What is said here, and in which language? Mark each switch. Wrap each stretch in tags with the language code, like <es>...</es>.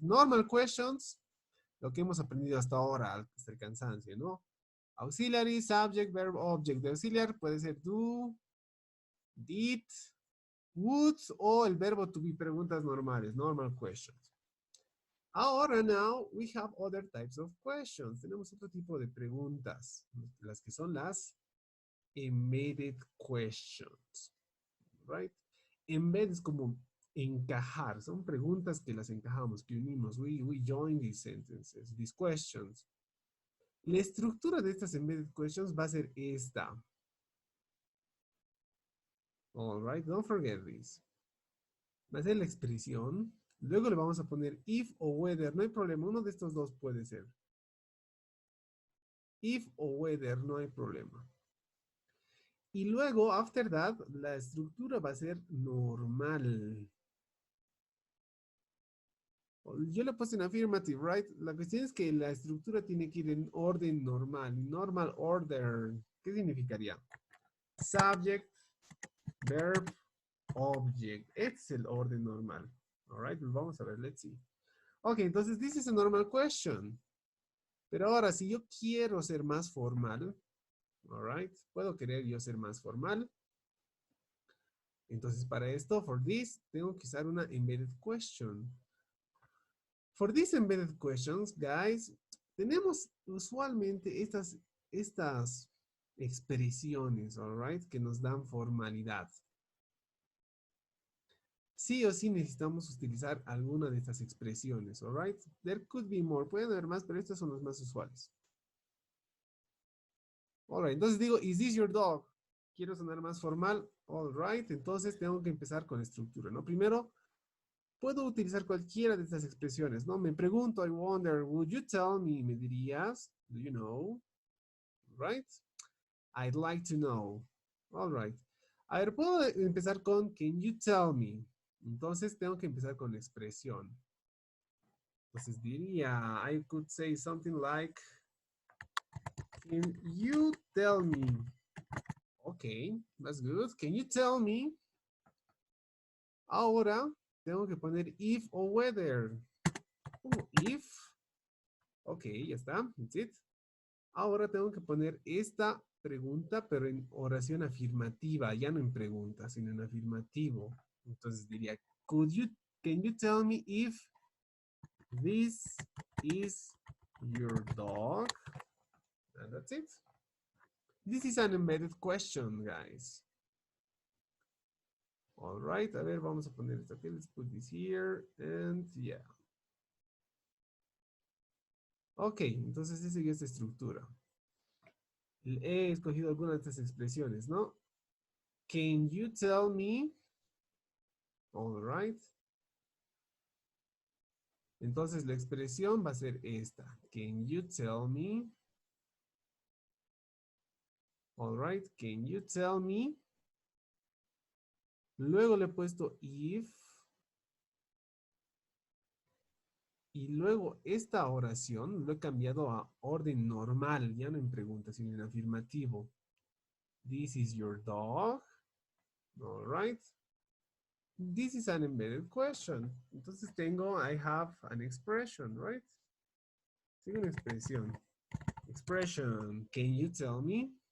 <en>Normal questions,</en> <es>lo que hemos aprendido hasta ahora, hasta el cansancio, ¿no?</es> <en>Auxiliary, subject, verb, object.</en> <es>De auxiliar puede ser do, did, would o el verbo to be, preguntas normales,</es> <en>normal questions.</en> <es>Ahora,</es> <en>now, we have other types of questions.</en> <es>Tenemos otro tipo de preguntas, las que son las embedded questions,</es> <en>right?</en> <es>Embed es como encajar, son preguntas que las encajamos, que unimos.</es> <en>We join these sentences, these questions.</en> <es>La estructura de estas embedded questions va a ser esta.</es> <en>All right, don't forget this.</en> <es>Va a ser la expresión. Luego le vamos a poner if o whether. No hay problema, uno de estos dos puede ser. If o whether, no hay problema. Y luego,</es> <en>after that,</en> <es>la estructura va a ser normal. Yo le puse en</es> <en>affirmative, right?</en> <es>La cuestión es que la estructura tiene que ir en orden normal.</es> <en>Normal order.</en> <es>¿Qué significaría?</es> <en>Subject, verb, object.</en> <es>Este es el orden normal.</es> <en>All right,</en> <es>pues vamos a ver,</es> <en>let's see. Ok,</en> <es>entonces,</es> <en>this is a normal question.</en> <es>Pero ahora, si yo quiero ser más formal,</es> <en>all right,</en> <es>puedo querer yo ser más formal. Entonces, para esto,</es> <en>for this,</en> <es>tengo que usar una embedded question.</es> <en>For these embedded questions, guys,</en> <es>tenemos usualmente estas expresiones,</es> <en>all right,</en> <es>que nos dan formalidad. Sí o sí necesitamos utilizar alguna de estas expresiones,</es> <en>all right? There could be more,</en> <es>pueden haber más, pero estas son las más usuales.</es> <en>All right,</en> <es>entonces digo,</es> <en>is this your dog?</en> <es>quiero sonar más formal.</es> <en>All right.</en> <es>Entonces tengo que empezar con estructura, ¿no? Primero, puedo utilizar cualquiera de estas expresiones, ¿no? Me pregunto,</es> <en>I wonder, would you tell me?</en> <es>Me dirías,</es> <en>do you know? Right? I'd like to know. All right.</en> <es>A ver, puedo empezar con</es> <en>can you tell me?</en> <es>Entonces tengo que empezar con expresión. Entonces diría,</es> <en>I could say something like, can you tell me? Okay, that's good. Can you tell me?</en> <es>Ahora tengo que poner if o whether. If. Ok, ya está.</es> <en>That's it.</en> <es>Ahora tengo que poner esta pregunta, pero en oración afirmativa, ya no en pregunta, sino en afirmativo. Entonces diría,</es> <en>can you tell me if this is your dog? And that's it. This is an embedded question, guys. All right,</en> <es>a ver, vamos a poner esto aquí.</es> <en>Let's put this here, and yeah.</en> <es>Ok, entonces esa es esta estructura. He escogido algunas de estas expresiones, ¿no?</es> <en>Can you tell me? All right.</en> <es>Entonces la expresión va a ser esta.</es> <en>Can you tell me? All right. Can you tell me?</en> <es>Luego le he puesto if. Y luego esta oración lo he cambiado a orden normal, ya no en pregunta, sino en afirmativo.</es> <en>This is your dog. All right. This is an embedded question.</en> <es>Entonces tengo,</es> <en>I have an expression, right?</en> <es>Tengo una expresión.</es> <en>Expression, can you tell me?</en>